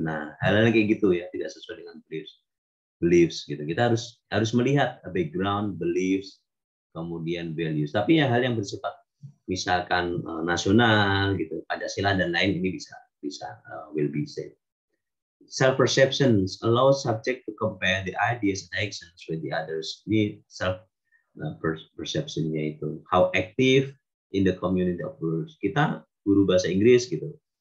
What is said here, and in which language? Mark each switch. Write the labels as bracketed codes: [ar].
[id] Nah, hal-hal kayak gitu ya, tidak sesuai dengan beliefs gitu. Kita harus melihat background, beliefs, kemudian values. Tapi ya hal yang bersifat misalkan nasional gitu, Pancasila dan lain, ini bisa [en] will be safe. Self-perceptions allow subject to compare the ideas and actions with the others. [id] Ini self-perception-nya itu. [en] How active in the community of gurus. [id] Kita guru bahasa Inggris gitu.